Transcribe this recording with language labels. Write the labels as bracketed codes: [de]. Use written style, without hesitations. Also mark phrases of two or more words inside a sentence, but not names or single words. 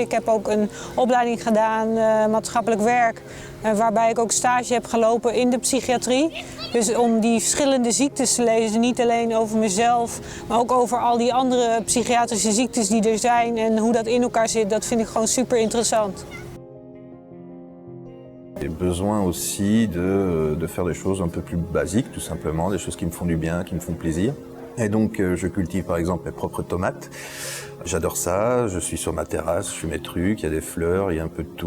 [nl] Ik heb ook een opleiding gedaan, maatschappelijk werk, waarbij ik ook stage heb gelopen in de psychiatrie. Dus om die verschillende ziektes te lezen, niet alleen over mezelf, maar ook over al die andere psychiatrische ziektes die er zijn en hoe dat in elkaar zit, dat vind ik gewoon super interessant. [fr] J'ai besoin aussi de faire des choses un peu plus basiques, tout simplement, des choses qui me font du bien, qui me font plaisir. Et donc je cultive par exemple mes propres tomates. J'adore ça, je suis sur ma terrasse, je fais mes trucs, il y a des fleurs, il y a un peu de tout.